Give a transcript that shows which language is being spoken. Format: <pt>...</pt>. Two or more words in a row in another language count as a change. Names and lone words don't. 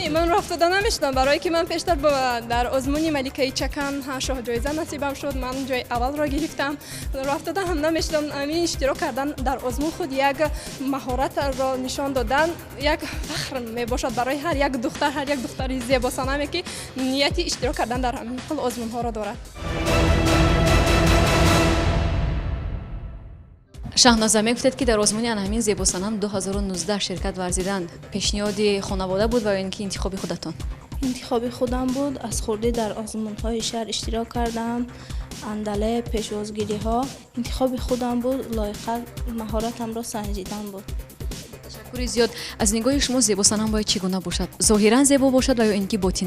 <tg>не ман рафтода намешудам барое ки ман пештар дар озмуни маликаи чакан шоҳҷоиза насибам шуд ман ҷои аввалро гирифтам рафтода ҳам намешудам амин иштирок кардан дар озмун худ як маҳоратро нишон додан як фахр мебошад барои ҳар як духтар ҳар як духтари зебосанаме ки нияти иштирок кардан дар ҳамин хел озмунҳоро дорад шаҳноза мегуфтед ки дар озмуни анҳамин зебосанам 2019 ширкат варзидан пешниҳоди хонавода буд ва ё ин ки интихоби худатон</tg> <fa>انتخاب خودم بود. از خورده در آزمون‌های شهر اشتراک کردم. اندله پیش‌وازگیری ها انتخاب خودم بود. لایقه مهارتم را سنجیدن بود. تشکر زیاد. از نگاه شما زیبا صنم باید چگونه باشد؟ ظاهرا زیبا باشد و یا اینکه باطنا؟</fa>